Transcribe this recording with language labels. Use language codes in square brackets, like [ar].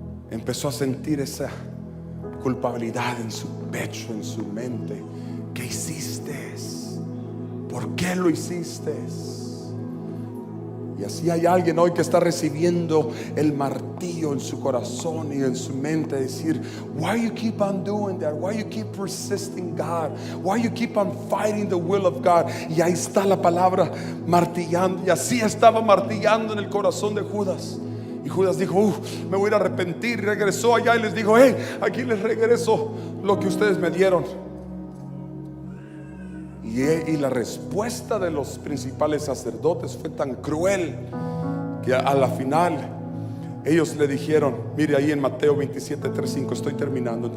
[es] Empezó a sentir esa culpabilidad en su pecho, en su mente. ¿Qué hiciste? ¿Por qué lo hiciste? Y así hay alguien hoy que está recibiendo el martillo en su corazón y en su mente, decir: [en] why you keep on doing that? Why you keep persisting God? Why you keep on fighting the will of God? [es] Y ahí está la palabra martillando. Y así estaba martillando en el corazón de Judas. Y Judas dijo: me voy a arrepentir. Y regresó allá y les dijo: hey, aquí les regreso lo que ustedes me dieron. Y la respuesta de los principales sacerdotes fue tan cruel que a la final ellos le dijeron, mire ahí en Mateo 27, 3, 5, estoy terminando.